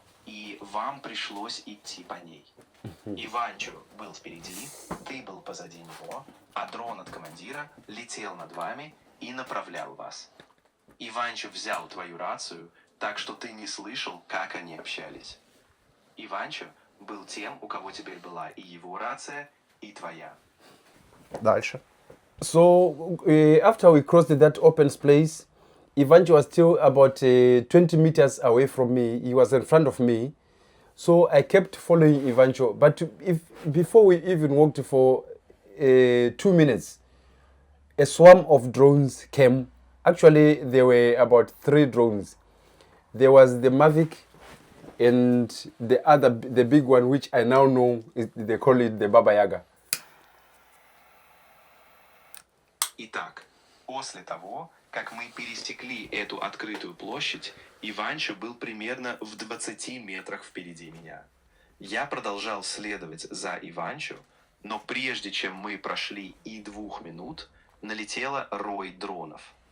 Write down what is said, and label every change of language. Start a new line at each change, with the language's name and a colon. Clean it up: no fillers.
Russian: И вам пришлось идти по ней. Иванчо был впереди, ты был позади него, а дрон от командира летел над вами и направлял вас. Иванчо взял твою рацию, так что ты не слышал, как они общались. Иванчо был тем, у кого теперь была и его рация, и твоя. Дальше.
English: So after we crossed that open place, Ivancho was still about 20 meters away from me. He was in front of me. So I kept following Ivancho. But before we even walked for 2 minutes, a swarm of drones came. Actually, there were about 3 drones. There was the Mavic and the big one, which I now know, they call it the Baba Yaga.
Russian: Итак, после того, как мы пересекли эту открытую площадь, Иванчо был примерно в 20 метрах впереди меня. Я продолжал следовать за Иванчо, но прежде чем мы прошли и 2 минут, налетела рой дронов.